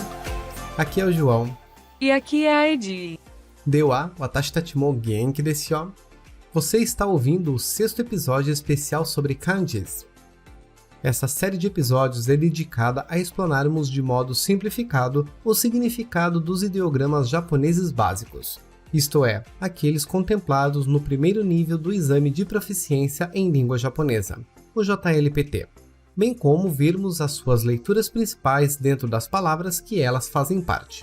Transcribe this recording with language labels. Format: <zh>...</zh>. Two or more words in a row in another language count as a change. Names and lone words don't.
<pt>Aqui é o João. E aqui é a Edi.</pt> <ja>では、私たちも元気ですよ.</ja> <pt>Você está ouvindo o 6º episódio especial sobre kanjis. Essa série de episódios é dedicada a explanarmos de modo simplificado o significado dos ideogramas japoneses básicos, isto é, aqueles contemplados no primeiro nível do Exame de Proficiência em Língua Japonesa, o JLPT, bem como vermos as suas leituras principais dentro das palavras que elas fazem parte.</pt>